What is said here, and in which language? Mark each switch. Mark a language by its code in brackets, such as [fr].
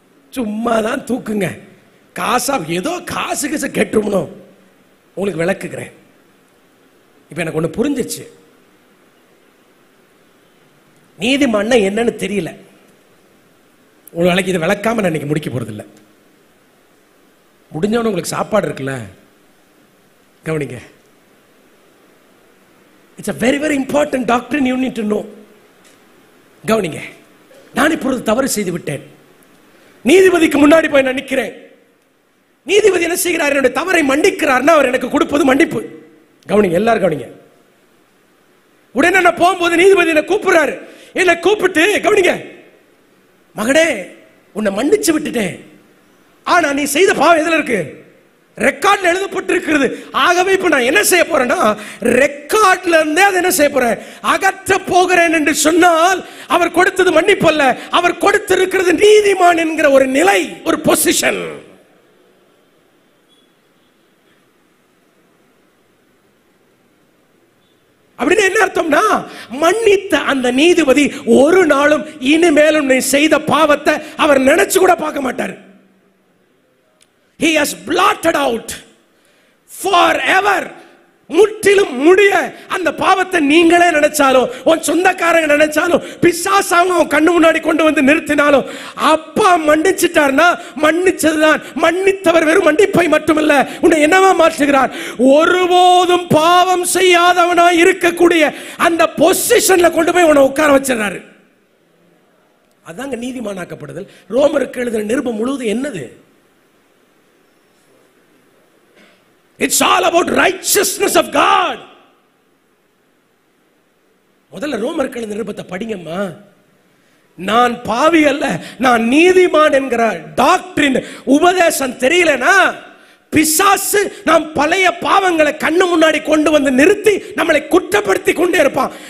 [ta] சும்மா தான் தூக்குங்க, காசா ஏதோ காசு காசு கெட்டுருமணும். உங்களுக்கு விளக்குகிறேன். இப்ப எனக்கு ஒண்ணு புரிஞ்சிச்சு. நீதிமான்னா என்னன்னு தெரியல. ஒரு வேலைக்கு இதை விளக்காம நான் இன்னைக்கு முடிக்க போறது இல்லை. முடிஞ்சவன உங்களுக்கு சாப்பாடு இருக்குல்ல, கவனிங்க. [en] It's a very very important doctrine you need to know. [ta] கவனிங்க, நான் இப்பொழுது தவறு செய்து விட்டேன். நீதிபதிக்கு முன்னாடி போய் நான் நிற்கிறேன். நீதிபதி என்ன செய்கிறார்? என்னுடைய தவறை மன்னிக்கிறார்னா அவர் எனக்கு கொடுப்பது மன்னிப்பு. கவனிங்க, எல்லாரும் கவனிங்க. உடனே நான் போகும்போது நீதிபதி என்ன கூப்பிடுறாரு. என்ன கூப்பிட்டு, கவனிங்க, மகனே உன்னை மன்னிச்சு விட்டுட்டேன், ஆனா நீ செய்த பாவம் எதுல இருக்கு? ரெக்கார்ட்ல எழுதப்பட்டிருக்கிறது. ஆகவே இப்ப நான் என்ன செய்ய போறேன்னா, ரெக்கார்ட்ல இருந்தே அதை என்ன செய்ய போறேன்? அகற்ற போகிறேன் என்று சொன்னால் அவர் கொடுத்தது மன்னிப்பு அல்ல, அவர் கொடுத்திருக்கிறது நீதிமான் என்கிற ஒரு நிலை, ஒரு பொசிஷன். அப்படின்னு என்ன அர்த்தம்னா, மன்னித்த அந்த நீதிபதி ஒரு நாளும் இனிமேலும் நீ செய்த பாவத்தை அவர் நினைச்சு கூட பார்க்க மாட்டார். [en] He has blotted out forever. [ta] முற்றிலும் முடிய அந்த பாவத்தை நீங்களே நினைச்சாலும், உன் சொந்தக்காரங்க நினைச்சாலும், பிசாசாங்க உன் கண்ணு முன்னாடி கொண்டு வந்து நிறுத்தினாலும், அப்பா மன்னிச்சிட்டார்னா மன்னிச்சதுதான். மன்னித்தவர் வெறும் மன்னிப்பை மட்டுமல்ல, உன்னை என்னவா மாற்றுகிறார்? ஒருபோதும் பாவம் செய்யாதவனாய் இருக்கக்கூடிய அந்த பொசிஷன்ல கொண்டு போய் உன்னை உட்கார வச்சிடறாரு. அதாங்க நீதிமானாக்கப்படுதல். ரோமருக்கு எழுதின நிருபம் முழுவதும் என்னது? [en] It's all about righteousness of God. [ta] முதல்ல ரோமர்கள் எழுதின நிருபத்தை படிங்கம்மா. நான் பாவி அல்ல, நான் நீதிமான் என்கிற டாக்டரின் உபதேசம் தெரியலனா, பிசாசு நாம் பழைய பாவங்களை கண்ணு முன்னாடி கொண்டு வந்து நிறுத்தி நம்மளை குற்றப்படுத்தி கொண்டே இருப்பான்.